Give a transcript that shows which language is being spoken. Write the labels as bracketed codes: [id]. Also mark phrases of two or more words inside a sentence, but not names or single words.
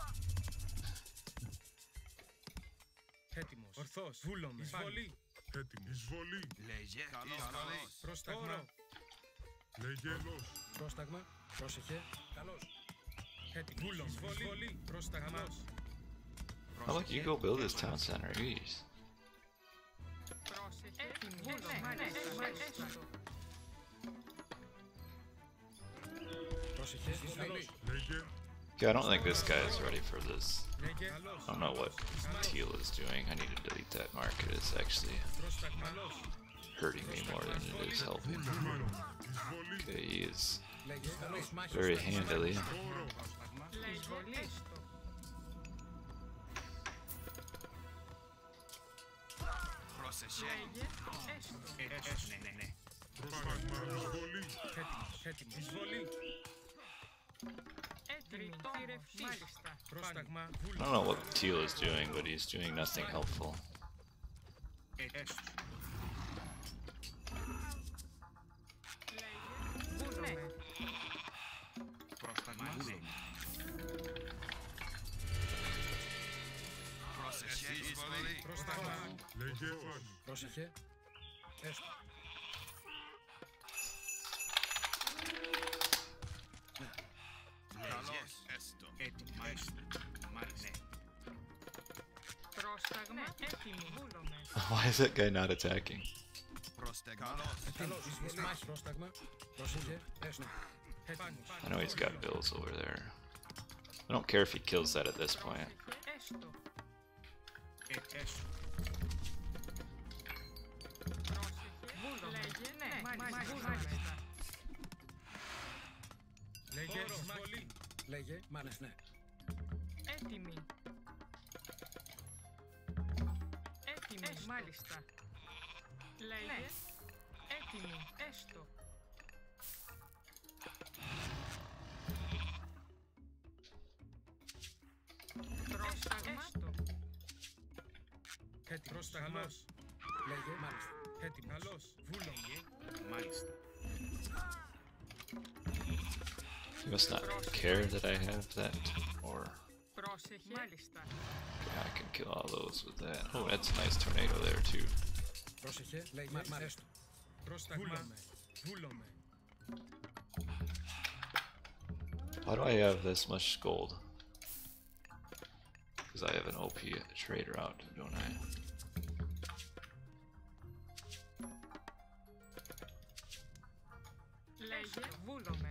[el] Έτοιμος. Ορθός. Βούλομαι. Εισβολή. Έτοιμος. Εισβολή. Λέγε. Καλός. Πρόσταγμα. Λέγε. Καλός. Πρόσταγμα. Πρόσεχε. Καλός. Έτοιμος. Βούλομαι. Εισβολή. Πρόσταγμα. [en] Oh look, you go build this town center. Jeez. [el] Πρόσεχε. Μάλιστα. Πρόσεχε. Εισβολή. Λέγε. [en] Okay, I don't think this guy is ready for this. [el] Λέγε. [en] I don't know what Teal is doing. I need to delete that mark. It is actually [el] Πρόσταγμα. [en] hurting me more than it is helping. [el] Εισβολή. [en] Okay, he is [el] Λέγε. Καλός. [en] very handily. [el] Πρόσταγμα. Εισβολή. Πρόσεχε. Ναι. Πρόσταγμα. Εισβολή. Έτοιμος. Εισβολή. Έτοιμη. Μάλιστα. Πρόσταγμα. [en] I don't know what Teal is doing, but he's doing nothing helpful. [el] Βούλομαι. Πρόσταγμα. Λέγε φάνη. Πρόσεχε. Έστω. Καλώς. Έστω. Έτοιμο. Μάλιστα. Μάλιστα. Πρόσταγμα έτοιμη. Βούλομαι. [en] Why is that guy not attacking? [el] Προστεγμένος. Καλώς. Εισβολή. Πρόσταγμα. Πρόσεχε. Έστω. Έτοιμος. [en] I know he's got bills over there. I don't care if he kills that at this point. [el] Πρόσεχε. Έστω. Έστω. Πρόσεχε. Βούλομαι. Λέγε. Ναι. Μάλιστα. Μάλιστα. Λέγε. Εισβολή. Λέγε. Μάλιστα. Ναι. Έτοιμη. Έτοιμη. Μάλιστα. Λέγε. Έτοιμη. Έστω. Πρόσταγμα. Έστω. Έτοιμος. Πρόσταγμος. Λέγε. Μάλιστα. Έτοιμος. Καλώς. Βούλομαι. Μάλιστα. [en] He must not care that I have that, or [el] Πρόσεχε. Μάλιστα. [en] I can kill all those with that. Oh, that's a nice tornado there too. [el] Πρόσεχε. Λέγε. Έστω. Πρόσταγμα. Βούλομαι. [en] Why do I have this much gold? Because I have an OP trader out, don't I? [el] Λέγε. Βούλομαι.